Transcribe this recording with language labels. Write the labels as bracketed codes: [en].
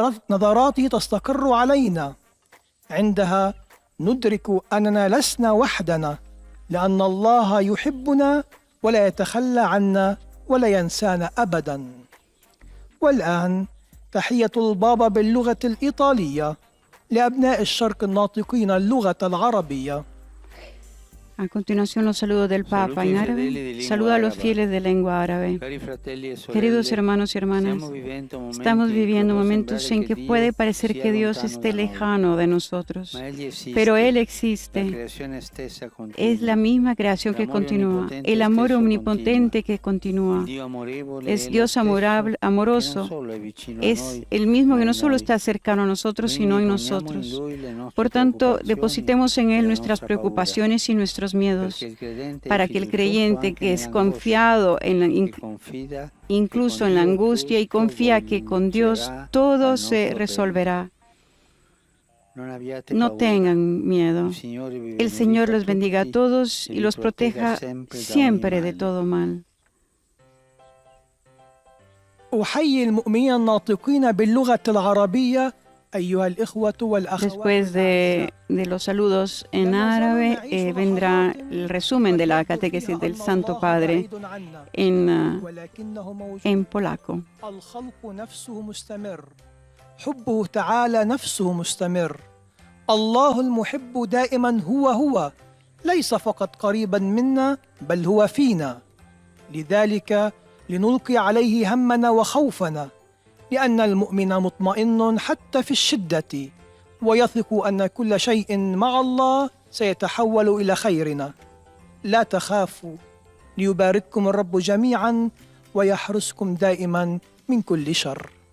[ar] نظراته تستقر علينا عندها ندرك أننا لسنا وحدنا لأن الله يحبنا ولا يتخلى عنا ولا ينسانا أبدا والآن تحية البابا باللغة الإيطالية لأبناء الشرق الناطقين اللغة العربية. [es] A continuación, los saludos del Papa en árabe. Saluda a los fieles de lengua árabe. Queridos hermanos y hermanas, estamos viviendo momentos en que puede parecer que Dios esté lejano de nosotros, pero Él existe. Es la misma creación que continúa, el amor omnipotente que continúa. Es Dios amoroso. Es el mismo que no solo está cercano a nosotros, sino en nosotros. Por tanto, depositemos en Él nuestras preocupaciones y nuestros miedos, para que el creyente que es confiado incluso en la angustia y confía que con Dios todo se resolverá, no tengan miedo. El Señor los bendiga a todos y los proteja siempre de todo mal. [ar] أحيي المؤمنين الناطقين باللغة العربية أيها الإخوة والأخوات. [es] Después de los saludos en árabe, vendrá el resumen de la catequesis del Santo Padre en polaco. [ar] الخلق نفسه مستمر حبه تعالى نفسه مستمر الله المحب دائما هو ليس فقط قريبا منا بل هو فينا لذلك لنلقي عليه همنا وخوفنا لأن المؤمن مطمئن حتى في الشدة ويثق أن كل شيء مع الله سيتحول إلى خيرنا لا تخافوا ليبارككم الرب جميعا ويحرسكم دائما من كل شر.